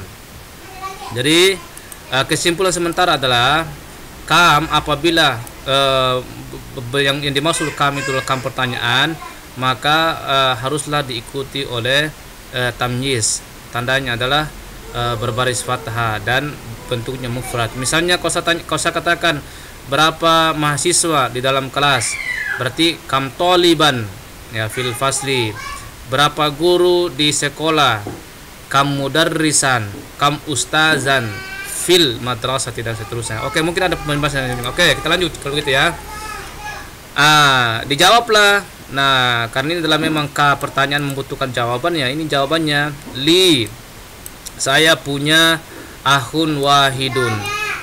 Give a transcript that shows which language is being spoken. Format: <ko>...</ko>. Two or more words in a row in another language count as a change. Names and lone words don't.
<id>Jadi kesimpulan sementara adalah kam apabila yang dimaksud kam itu kam pertanyaan, maka haruslah diikuti oleh tamyiz. Tandanya adalah berbaris fathah dan bentuknya mufrad. Misalnya kalau saya katakan berapa mahasiswa di dalam kelas, berarti</id> <ar>كم طالبا</ar> <id>ya</id> <ar>في الفصل.</ar> <id>Berapa guru di sekolah,</id> <ar>كم مدرسا كم أستاذا في المدرسة,</ar> <id>dan seterusnya. Oke, mungkin ada pembahasan. Oke, kita lanjut kalau gitu ya. Dijawablah. Nah, karena ini adalah memang pertanyaan membutuhkan jawaban ya. Ini jawabannya, li, saya punya</id> <ar>أخ واحد.</ar>